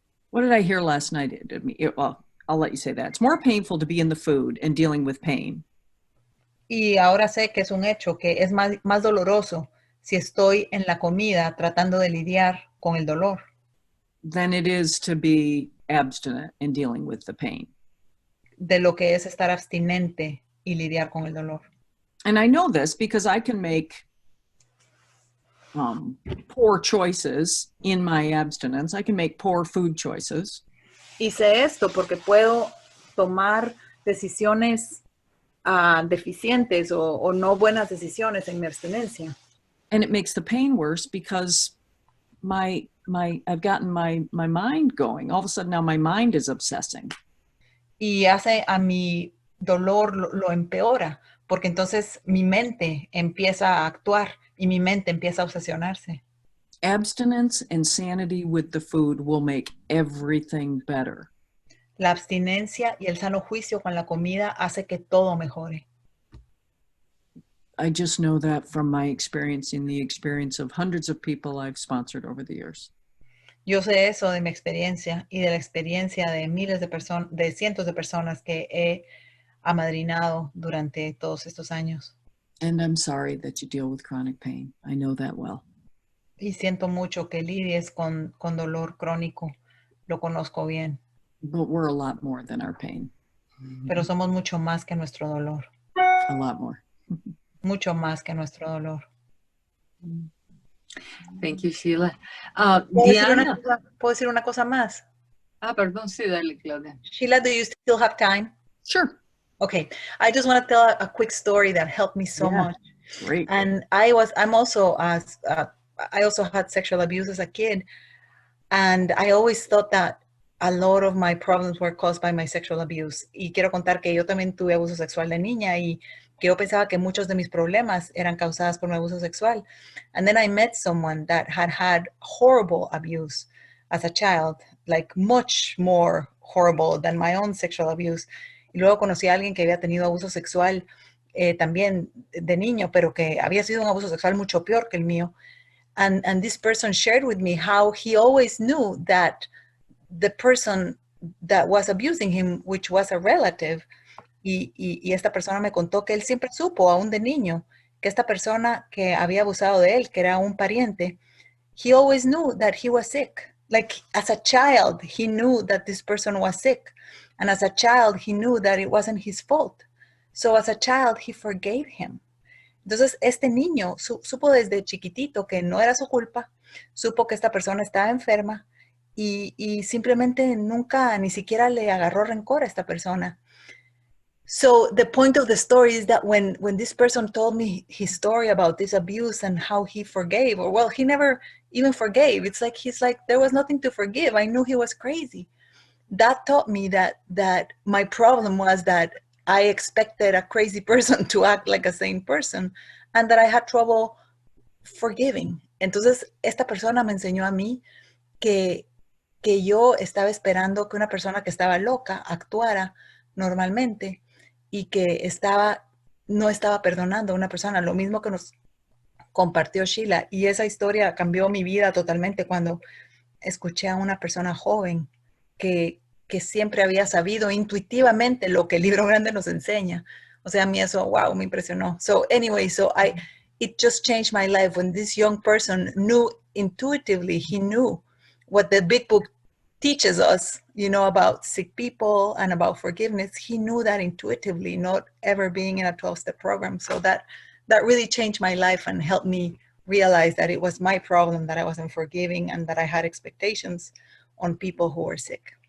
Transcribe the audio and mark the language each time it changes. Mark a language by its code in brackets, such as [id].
[en] What did I hear last night? Well, I'll let you say that. It's more painful to be in the food and dealing with pain. [es] Y ahora sé que es un hecho, que es más doloroso si estoy en la comida tratando de lidiar con el dolor. [en] Than it is to be abstinent and dealing with the pain. [es] De lo que es estar abstinente y lidiar con el dolor. [en] And I know this because I can make poor choices in my abstinence. I can make poor food choices. [es] Y sé esto porque puedo tomar decisiones deficientes o no buenas decisiones en mi abstinencia. [en] And it makes the pain worse because I've gotten my mind going. All of a sudden now my mind is obsessing. [es] Y hace a mi dolor lo empeora, porque entonces mi mente empieza a actuar y mi mente empieza a obsesionarse. [en] Abstinence and sanity with the food will make everything better. [es] La abstinencia y el sano juicio con la comida hace que todo mejore. [en] I just know that from my experience and the experience of hundreds of people I've sponsored over the years. [es] Yo sé eso de mi experiencia y de la experiencia de miles de personas, de cientos de personas que he amadrinado durante todos estos años. [en] And I'm sorry that you deal with chronic pain. I know that well. [es] Y siento mucho que lidies con dolor crónico. Lo conozco bien. [en] But we're a lot more than our pain. [es] Pero somos mucho más que nuestro dolor. [en] A lot more. [es] Mucho más que nuestro dolor. [en] Thank you, Sheila. [es] ¿Puedo decir una cosa más? Perdón, sí, dale, Claudia. [en] Sheila, do you still have time? Sure. Okay. I just want to tell a quick story that helped me so much. Great. And I also had sexual abuse as a kid. And I always thought that a lot of my problems were caused by my sexual abuse. [es] Y quiero contar que yo también tuve abuso sexual de niña y que yo pensaba que muchos de mis problemas eran causados por mi abuso sexual. [en] And then I met someone that had horrible abuse as a child, like much more horrible than my own sexual abuse. [es] Y luego conocí a alguien que había tenido abuso sexual también de niño, pero que había sido un abuso sexual mucho peor que el mío. [en] And this person shared with me how he always knew that the person that was abusing him, which was a relative, [es] y esta persona me contó que él siempre supo, aún de niño, que esta persona que había abusado de él, que era un pariente, [en] he always knew that he was sick. Like as a child, he knew that this person was sick. And as a child, he knew that it wasn't his fault. So as a child, he forgave him. [es] Entonces, este niño supo desde chiquitito que no era su culpa, supo que esta persona estaba enferma y simplemente nunca ni siquiera le agarró rencor a esta persona. [en] So the point of the story is that when this person told me his story about this abuse and how he forgave, or well, he never even forgave. It's like he's like, there was nothing to forgive. I knew he was crazy. That taught me that my problem was that I expected a crazy person to act like a sane person and that I had trouble forgiving. [es] Entonces, esta persona me enseñó a mí que yo estaba esperando que una persona que estaba loca actuara normalmente y que no estaba perdonando a una persona, lo mismo que nos compartió Sheila. Y esa historia cambió mi vida totalmente cuando escuché a una persona joven que siempre había sabido intuitivamente lo que el libro grande nos enseña. O sea, a mí eso, wow, me impresionó. [en] So anyway, it just changed my life when this young person knew intuitively, he knew what the big book teaches us, about sick people and about forgiveness. He knew that intuitively, not ever being in a 12-step program. So that really changed my life and helped me realize that it was my problem, that I wasn't forgiving and that I had expectations on people who were sick.